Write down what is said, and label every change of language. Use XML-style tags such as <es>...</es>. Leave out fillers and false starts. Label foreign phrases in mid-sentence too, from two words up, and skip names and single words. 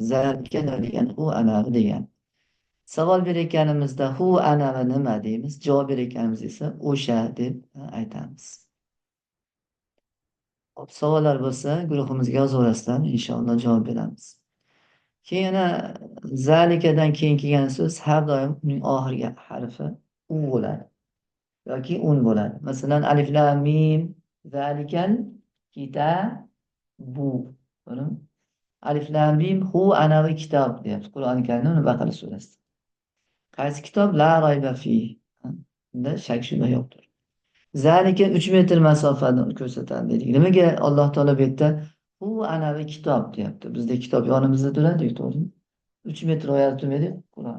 <uz>Zalika degani u anavi degani. Savol berayotganimizda hu anavi nima deymiz, javob berayotganimizda esa o'sha deb aytamiz. Hop, savollar bo'lsa guruhimizga yozaverasizlar, inshaalloh javob beramiz. Keyin yana zalikadan keyin kelgan so'z har doim uning oxirgi harfi u bo'ladi yoki un bo'ladi. Masalan,</uz> <ar>الم، ذلك الكتاب. الم,</ar> <uz>hu anavi kitob deyapti. Qur'oni Karimda Baqara surasida. Qaysi kitob?</uz> <ar>لا ريب في.</ar> <uz>Bunda shak shubha yo'qdir. Zalika 3 metr masofani ko'rsatadi dedik. Nimaga Alloh taolo bu yerda hu anavi kitob deyapti? Bizda kitob yonimizda turadi, to'g'rimi? 3 metr oyat turmaydi Qur'on.</uz>